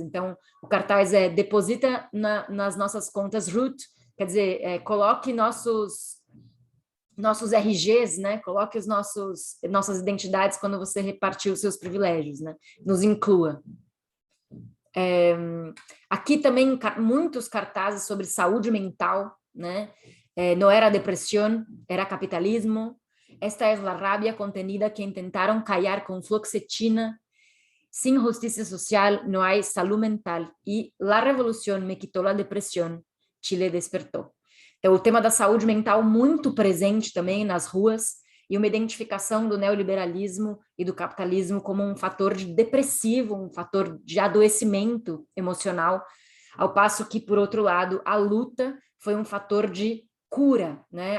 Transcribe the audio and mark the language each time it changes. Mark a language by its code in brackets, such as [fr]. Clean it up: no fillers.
[pt] Então, o cartaz deposita nas nossas contas RUT, quer dizer, coloque nossos RGs, né? Coloque nossas identidades quando você repartir os seus privilégios, né? Nos inclua. Aqui também muitos cartazes sobre saúde mental, né? Não era depressão, era capitalismo. [es] Esta es la rabia contenida que intentaron callar con fluoxetina. Sin justicia social no hay salud mental e la revolución me quitó la depresión. [pt] Chile despertou. Então, o tema da saúde mental muito presente também nas ruas e uma identificação do neoliberalismo e do capitalismo como um fator de depressivo, um fator de adoecimento emocional, ao passo que, por outro lado, a luta foi um fator de cura, né?